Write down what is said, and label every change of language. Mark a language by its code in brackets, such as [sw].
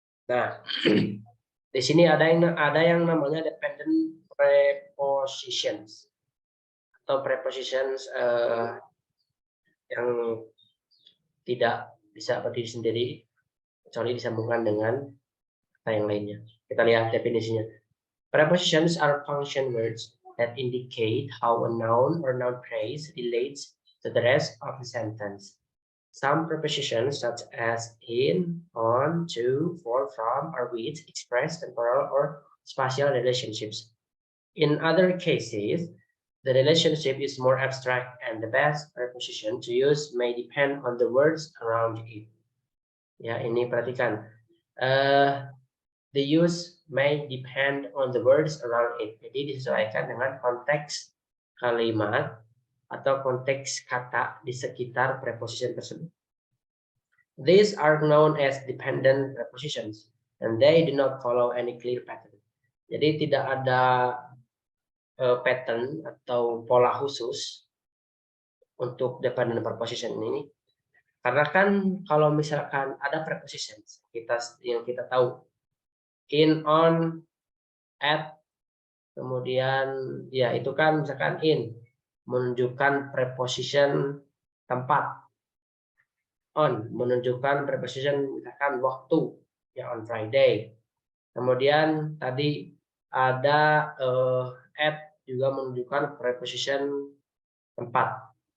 [id] Nah, di sini ada yang namanya dependent prepositions atau prepositions yang tidak bisa berdiri sendiri kecuali disambungkan dengan kata yang lainnya. Kita lihat definisinya. [en] Prepositions are function words that indicate how a noun or noun phrase relates to the rest of the sentence. Some prepositions such as in, on, to, for, from, are with, express temporal or spatial relationships. In other cases, the relationship is more abstract and the best preposition to use may depend on the words around it. [id] Ya, ini perhatikan. [en] The use may depend on the words around it. [id] Jadi disesuaikan dengan konteks kalimat atau konteks kata di sekitar preposition tersebut. [en] These are known as dependent prepositions, and they do not follow any clear pattern. [id] Jadi tidak ada pattern atau pola khusus untuk dependent preposition ini. Karena kan kalau misalkan ada prepositions yang kita tahu in, on, at, kemudian ya itu kan misalkan in menunjukkan preposition tempat, on menunjukkan preposition misalkan waktu ya on Friday, kemudian tadi ada at juga menunjukkan preposition tempat.